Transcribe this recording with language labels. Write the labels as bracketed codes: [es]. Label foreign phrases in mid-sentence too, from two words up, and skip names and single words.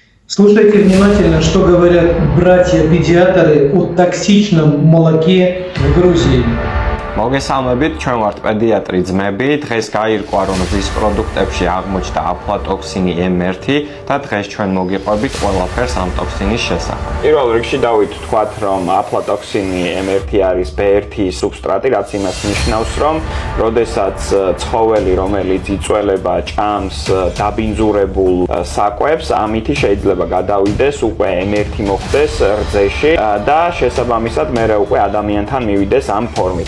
[ru] Слушайте внимательно, что говорят братья-педиатры о токсичном молоке в Грузии. [ka] მოგესალმებით, ჩვენ ვართ პედიატრი ძმები. დღეს გაირკვა, რომ ვის პროდუქტებში აღმოჩნდა აფლატოქსინი M1 და დღეს ჩვენ მოგიყვებით ყველაფერს ამ ტოქსინის შესახებ. პირველ რიგში დავით რომ აფლატოქსინი M1 არის B1 სუბსტრატი, რაც იმას ნიშნავს, რომ როდესაც ცხოველი, რომელიც იწველება ჭამს დაბინძურებულ საკვებს, ამითი შეიძლება გადავიდეს უკვე M1 მოხდეს რძეში და შესაბამისად მერე უკვე ადამიანთან მივიდეს ამ ფორმით.